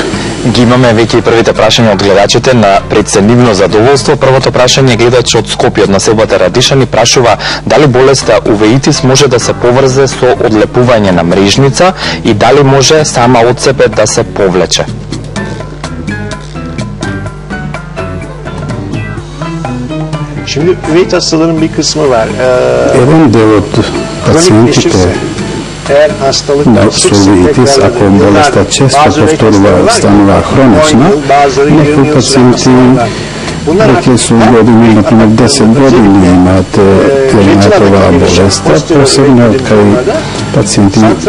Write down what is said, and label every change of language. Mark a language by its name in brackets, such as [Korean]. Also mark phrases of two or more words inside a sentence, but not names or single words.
[Macedonian] Ги имаме веќе и првите прашања од гледачите на преценивно задоволство. Првото прашање гледач од Скопје од населбата Радишани прашува дали болеста увеитис може да се поврзе со одлепување на мрежница и дали може сама од себе да се повлече. [Turkish] Şimdi üveit hastaların bir kısmı var. [Macedonian] Еден дел од пациентите на uveitis, ако болеста често повторува, станува хронична, некои пациенти веќе со години, например 10 години имаат оваа болеста, посебно кај пациенти